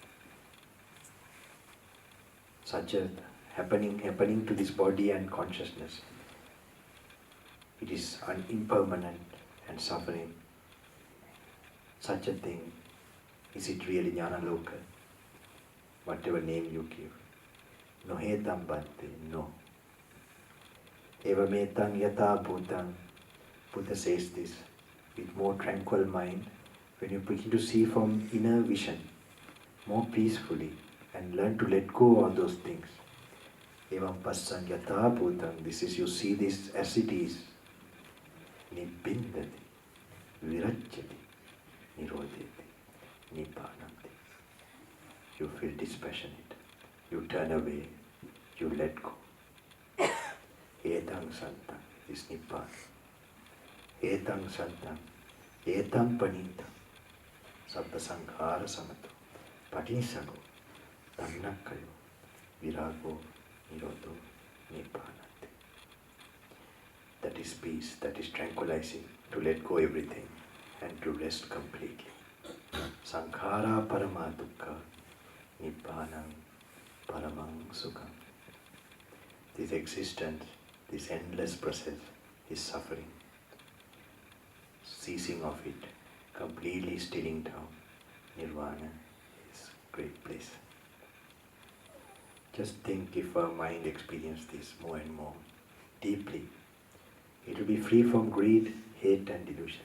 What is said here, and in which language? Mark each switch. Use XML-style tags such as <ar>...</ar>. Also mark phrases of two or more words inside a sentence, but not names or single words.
<en>Such a happening to this body and consciousness. It is impermanent and suffering. Such a thing, is it really</en> <pi>Jnana Loka?</pi> <en>Whatever name you give.</en> <pi>No hetam bhante, no. Eva metang yata bhutam.</pi> <en>Buddha says this with more tranquil mind, when you begin to see from inner vision, more peacefully, and learn to let go all those things.</en> <pi>Evam passan yata bhutam.</pi> <en>This is, you see this as it is.</en> <pi>Nibbindati, virajyati, nirodhati, nibbanati.</pi> <en>You feel dispassionate. You turn away. You let go.</en> <pi>Etang santam, this Nibbana. Etang santam, etam panita, sabba sankhara samato, patisago, dannakayo, virago, nirodho, nibbanati.</pi> <en>That is peace, that is tranquilizing, to let go everything and to rest completely.</en> <pi>Sankhara parama dukkha, nibbanam paramang sukham.</pi> <en>This existence, this endless process is suffering. Ceasing of it, completely stilling down, nirvana is great bliss. Just think if our mind experienced this more and more deeply, it will be free from greed, hate and delusion.</en>